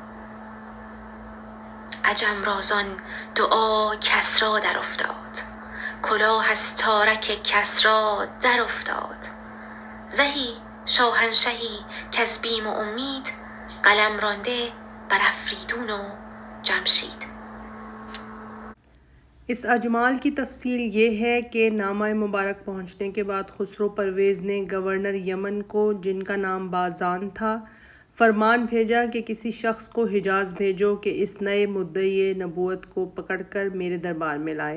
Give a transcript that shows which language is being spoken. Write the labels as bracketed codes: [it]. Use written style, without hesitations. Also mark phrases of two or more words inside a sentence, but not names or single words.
[fa] عجم را زان دعا کسری در افتاد، کلاه از تارک کسری در افتاد. زهی شاهنشهی کز بیم و امید، قلم رانده بر افریدون و جمشید. [ur] اس اجمال کی تفصیل یہ ہے کہ نامہ مبارک پہنچنے کے بعد خسرو پرویز نے گورنر یمن کو، جن کا نام بازان تھا، فرمان بھیجا کہ کسی شخص کو حجاز بھیجو کہ اس نئے مدعی نبوت کو پکڑ کر میرے دربار میں لائے۔